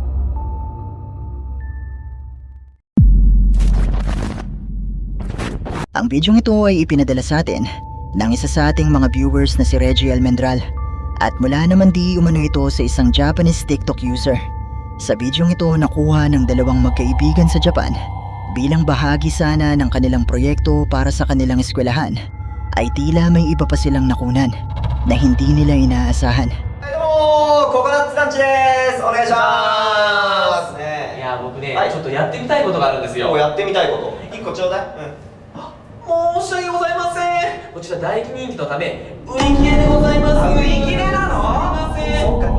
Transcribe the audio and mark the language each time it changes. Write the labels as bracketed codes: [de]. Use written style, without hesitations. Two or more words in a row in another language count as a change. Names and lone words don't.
[tl] Ang bidyong ito ay ipinadala sa atin ng isa sa ating mga viewers na si Reggie Almendral, at mula naman di umano ito sa isang [en] Japanese TikTok user. [tl] Sa bidyong ito nakuha ng dalawang magkaibigan sa Japan bilang bahagi sana ng kanilang proyekto para sa kanilang eskwelahan, ay tila may iba pa silang nakunan na hindi nila inaasahan. [ja] Hello! Coconut Lunch です！お願いします！いや僕ね、はいちょっとやってみたいことがあるんですよ。もうやってみたいこと1個ちょうだい、申し訳ございません。こちら大人気のため売り切れでございます。売り切れなの？すいません。そうか。